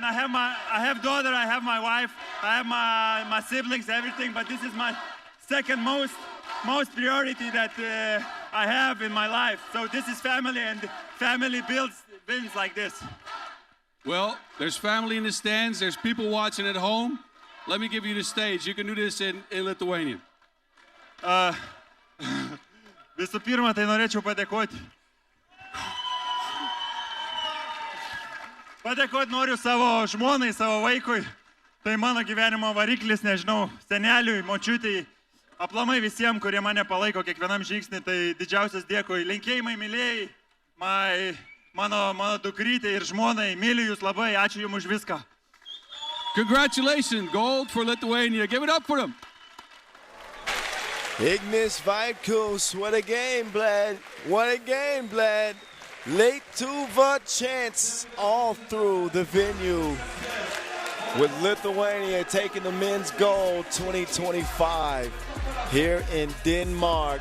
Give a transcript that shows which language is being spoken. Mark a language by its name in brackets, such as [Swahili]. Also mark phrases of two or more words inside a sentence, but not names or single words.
[English] I have daughter, I have my wife, I have my siblings, everything, but this is my second most priority that I have in my life. So this is family, and family builds like this. Well, there's family in the stands, there's people watching at home. Let me give you the stage. You can do this in Lithuanian. [Lithuanian] Visų pirma, tai norėčiau padėkoti. Padėkoti noriu savo žmonai, savo vaikui. Tai mano gyvenimo variklis, nežinau, seneliui, močiutei, aplamai visiems, kurie mane palaiko kiekvienam žingsnį. Tai didžiausias dėkui. Linkėjimai, mylėjai, mano dukrytė ir žmonai. Myliu jūs labai, ačiū jums už viską. [English] Congratulations, gold for Lithuania. Give it up for them. Ignis Vaitkus, what a game, Blad. What a game, Blad. Lietuva chants all through the venue with Lithuania taking the men's gold 2025 here in Denmark.